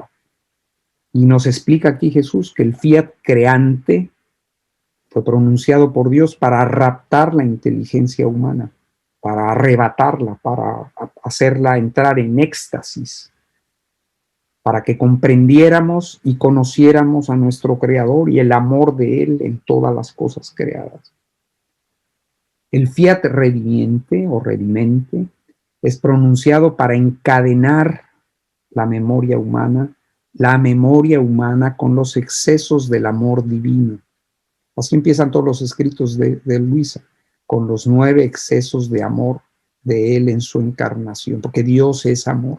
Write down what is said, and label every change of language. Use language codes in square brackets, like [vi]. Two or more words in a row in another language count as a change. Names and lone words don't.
[es] Y nos explica aquí Jesús que el fiat creante fue pronunciado por Dios para raptar la inteligencia humana, para arrebatarla, para hacerla entrar en éxtasis, para que comprendiéramos y conociéramos a nuestro Creador y el amor de Él en todas las cosas creadas. El fiat redimiente o redimente es pronunciado para encadenar la memoria humana con los excesos del amor divino. Así empiezan todos los escritos de Luisa, con los 9 excesos de amor de Él en su encarnación, porque Dios es amor.